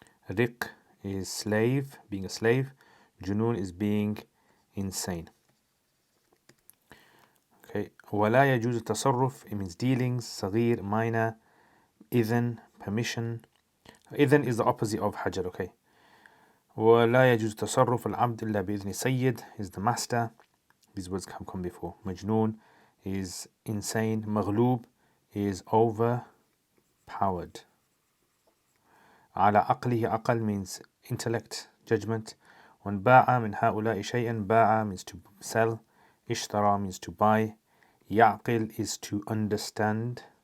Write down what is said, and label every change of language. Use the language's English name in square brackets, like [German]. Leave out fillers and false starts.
[English] Riq is slave, being a slave. Junoon is being insane. Okay. [Arabic] ولا يجوز التصرف, [English] it means dealings. صغير, minor. إذن, permission. إذن is the opposite of hajar. Okay. [Arabic] ولا يجوز تصرف العبد إلا بإذن سيد [English] is the master. These words have come before. مجنون is insane. مغلوب is overpowered. [Arabic] على عقله, [English] عقل means intellect, judgment. [Arabic] وانباع من هؤلاء شيئا, باع [English] means to sell. اشترى means to buy. يعقل is to understand.